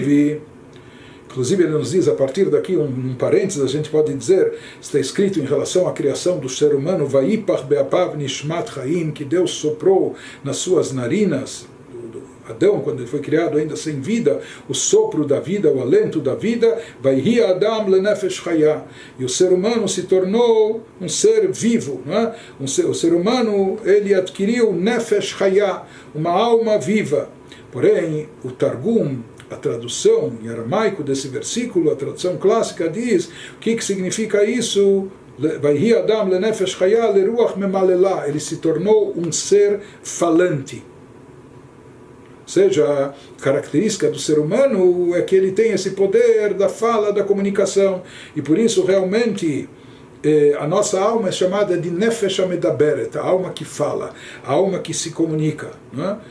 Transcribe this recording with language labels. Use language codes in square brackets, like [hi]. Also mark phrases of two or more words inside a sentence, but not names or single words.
[pt] Inclusive Inclusive ele nos diz, a partir daqui, um parênteses, a gente pode dizer, está escrito em relação à criação do ser humano, [he] ויפח באפיו נשמת חיים, [pt] que Deus soprou nas suas narinas, Adão, quando ele foi criado ainda sem vida, o sopro da vida, o alento da vida, [he] ויהי אדם לנפש חיה, [pt] e o ser humano se tornou um ser vivo, não é? O ser humano, ele adquiriu [he] נפש חיה, [pt] uma alma viva. Porém, o Targum, a tradução em aramaico desse versículo, a tradução clássica diz, o que significa isso? [he] ויהי אדם לנפש חיה לרוח ממללא, [pt] ele se tornou um ser falante. Ou seja, a característica do ser humano é que ele tem esse poder da fala, da comunicação, e por isso realmente a nossa alma é chamada de [he] נפש המדברת, [pt] a alma que fala, a alma que se comunica, não é?